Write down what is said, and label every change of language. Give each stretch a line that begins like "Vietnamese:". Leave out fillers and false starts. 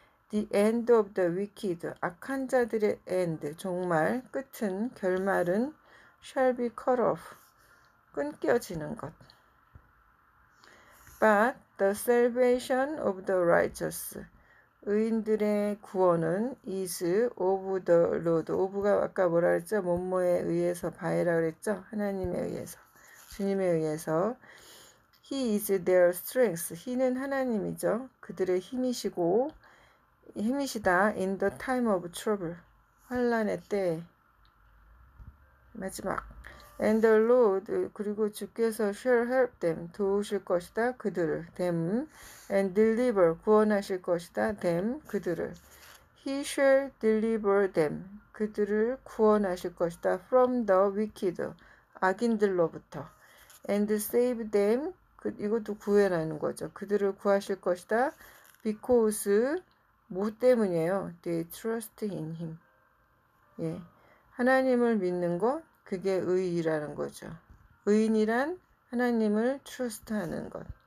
English: The end of the wicked,
Korean: 악한 자들의
English: end,
Korean: 종말, 끝은, 결말은
English: shall be cut off,
Korean: 끊겨지는 것.
English: But the salvation of the righteous,
Korean: 의인들의 구원은
English: is of the Lord.
Korean: of가 아까 뭐라 그랬죠? 뭐뭐에 의해서 바에라 그랬죠? 하나님에 의해서, 주님에 의해서.
English: He is their strength. He는
Korean: 하나님이죠. 그들의 힘이시고 힘이시다.
English: In the time of trouble.
Korean: 환난의 때. 마지막.
English: And the Lord,
Korean: 그리고 주께서
English: shall help them,
Korean: 도우실 것이다. 그들을. them.
English: And deliver,
Korean: 구원하실 것이다. them, 그들을.
English: He shall deliver them,
Korean: 그들을 구원하실 것이다.
English: from the wicked,
Korean: 악인들로부터.
English: And save them,
Korean: 이것도 구해라는 거죠. 그들을 구하실 것이다.
English: because,
Korean: 뭐 때문이에요?
English: They trust in him.
Korean: 예. 하나님을 믿는 것, 그게 의의라는 거죠. 의인이란 하나님을 trust하는 것.